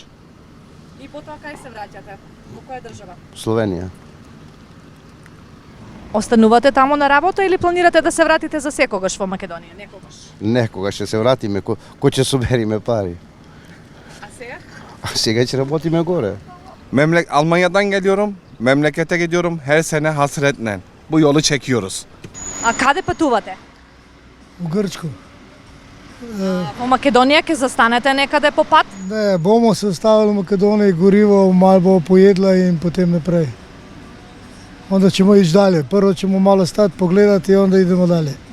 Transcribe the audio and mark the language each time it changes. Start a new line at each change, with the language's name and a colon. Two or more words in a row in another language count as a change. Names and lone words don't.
Macedonian: И потоа кај се враќате? Во која држава? Словенија. Останувате таму на работа или планирате да се вратите за секогаш во Македонија? Некогаш. Некога ќе се вратиме, кој ќе собериме пари. А сега? А сега ќе работиме горе.
Turkish: Almanya'dan geliyorum. Memlekete gidiyorum. Her sene hasretle. Bu yolu çekiyoruz.
Macedonian: А каде патувате? Во Грчко. Во Македонија ќе застанете некаде по пат?
Slovenian: Ne, bomo se ostavil v Makedonija, gorivo, malo pojedla in potem naprej.
Croatian: Onda ćemo ići dalje. Prvo ćemo malo stati, pogledati i onda idemo dalje.